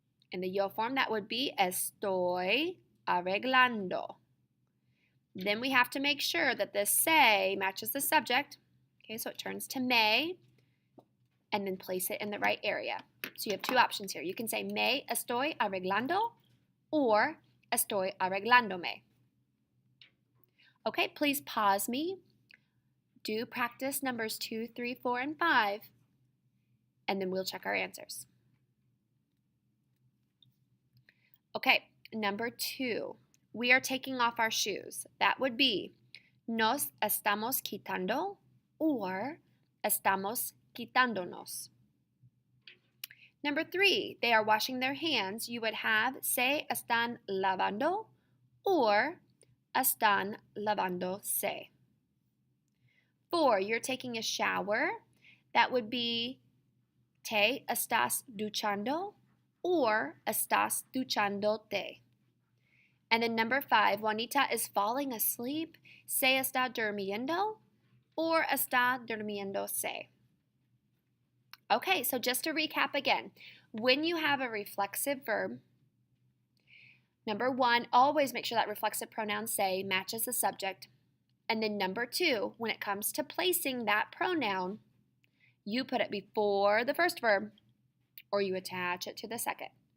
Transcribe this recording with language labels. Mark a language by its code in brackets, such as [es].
[en] In the yo form, that would be [es] estoy arreglando. [en] Then we have to make sure that this say matches the subject. Okay, so it turns to me. and then place it in the right area. So you have two options here. You can say [es] me estoy arreglando [en] or [es] estoy arreglándome. [en] Okay, please pause me. Do practice numbers 2, 3, 4, and 5, and then we'll check our answers. Okay, number 2. We are taking off our shoes. That would be [es] nos estamos quitando or estamos quitándonos. [en] Number 3, they are washing their hands. You would have [es] se están lavando or están lavándose. [en] 4, you're taking a shower. That would be [es] te estás duchando [en] or [es] estás duchándote. [en] And then number 5, Juanita is falling asleep. [es] Se está durmiendo or está durmiéndose. [en] Okay, so just to recap again, when you have a reflexive verb, number 1, always make sure that reflexive pronoun se matches the subject. And then number 2, when it comes to placing that pronoun, you put it before the first verb or you attach it to the second.